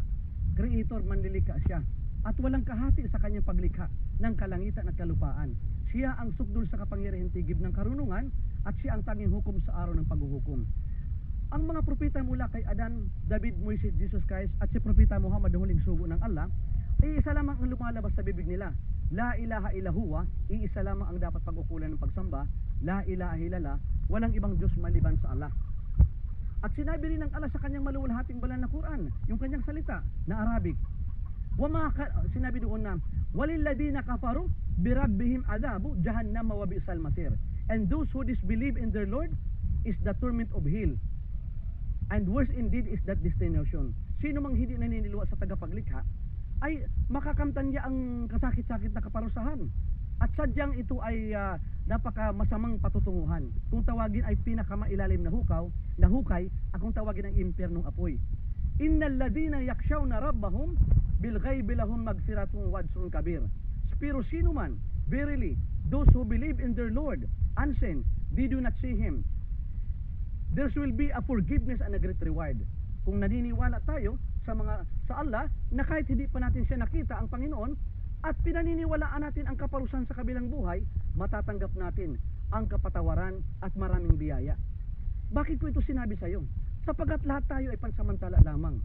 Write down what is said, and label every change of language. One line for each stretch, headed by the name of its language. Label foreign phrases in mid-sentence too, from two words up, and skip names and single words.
Filipino: Creator, manlilikha siya. At walang kahati sa kanyang paglikha ng kalangitan at kalupaan. Siya ang sukdul sa kapangyarihan tigib ng karunungan, at siya ang tanging hukom sa araw ng paghuhukom. Ang mga propeta mula kay Adan, David, Moises, Jesus Christ at si propeta Muhammad na huling sugo ng Allah, ay isa lamang ang lumalabas sa bibig nila.
Arabic: لا إله إلا هو,
Filipino: iisa lamang ang dapat pag-ukulan ng pagsamba.
Arabic: لا إله إلا الله,
Filipino: walang ibang Diyos maliban sa Allah. At sinabi rin ng Allah sa kanyang maluwalhating banal na Quran, yung kanyang salita na Arabic. Sinabi doon na,
Arabic: "وللذين كفروا بربهم عذاب جهنم وبئس المصير."
English: And those who disbelieve in their Lord is the torment of hell. And worse indeed is that destination.
Filipino: Sino mang hindi naniniluwa sa tagapaglikha ay makakamtan niya ang kasakit-sakit na kaparusahan. At sadyang ito ay napaka masamang patutunguhan. Kung tawagin ay pinakamailalim na hukay, at kung tawagin ay impyernong apoy.
Arabic: إن الذين يخشون ربهم بالغيب لهم مغفرة وأجر كبير.
Filipino: Pero sino man,
English: verily, those who believe in their Lord, unseen, they do not see him, there will be a forgiveness and a great reward.
Filipino: Kung naniniwala tayo sa Allah na kahit hindi pa natin siya nakita ang Panginoon, at pinaniniwalaan natin ang kaparusahan sa kabilang buhay, matatanggap natin ang kapatawaran at maraming biyaya. Bakit ko ito sinabi sa iyo? Sapagat lahat tayo ay pansamantala lamang.